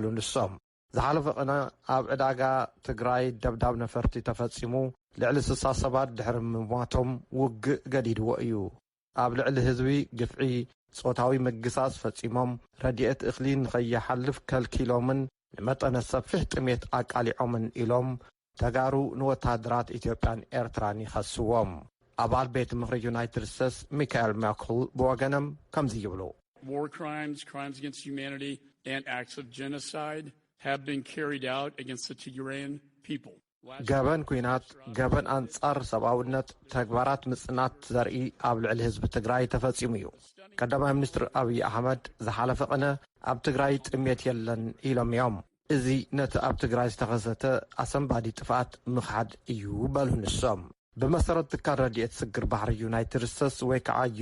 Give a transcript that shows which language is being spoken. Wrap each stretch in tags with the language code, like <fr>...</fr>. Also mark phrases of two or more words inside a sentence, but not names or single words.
<ti>ንሶም ዝሓለፈ ቐነ ኣብ ዕዳጋ ትግራይ ደብዳብ ነፈርቲ ተፈጺሙ ልዕሊ 60 ሰባት ድሕሪ ምሟቶም ውግእ ገዲድዎ እዩ ኣብ ልዕሊ ህዝቢ ግፍዒ ጾታዊ ምግሳስ ፈጺሞም ረድኤት እኽሊ ንኸይሓልፍ ከልኪሎምን ንመጠነ ሰፊሕ ጥሜት ኣቃሊዖምን ኢሎም ተጋሩ ንወታደራት ኢትዮጵያን ኤርትራን ይኸስዎም ኣባል ቤት ምኽሪ ዩናይትድ ስቴትስ ሚካኤል ማክል ብወገኖም ከምዚ ይብሉ</ti> <en>War crimes, crimes against humanity, and acts of genocide have been carried out against the Tigrayan people.</en> <ti>ገበን ኩናት ገበን ኣንጻር ሰብኣውነት ተግባራት ምጽናት ዘርኢ ኣብ ልዕሊ ህዝቢ ትግራይ ተፈጺሙ እዩ ቀዳማይ ሚኒስትር ኣብይ ኣሕመድ ዝሓለፈ ቐነ ኣብ ትግራይ ጥሜት የለን ኢሎም እዮም እዚ ነቲ ኣብ ትግራይ ዝተኸሰተ ኣሰንባዲ ጥፍኣት ምኽሓድ እዩ በሉ ንሶም ብመሰረት ትካል ረድኤት ስግር ባሕሪ ዩናይትድ ስቴትስ ወይ ከዓ</ti>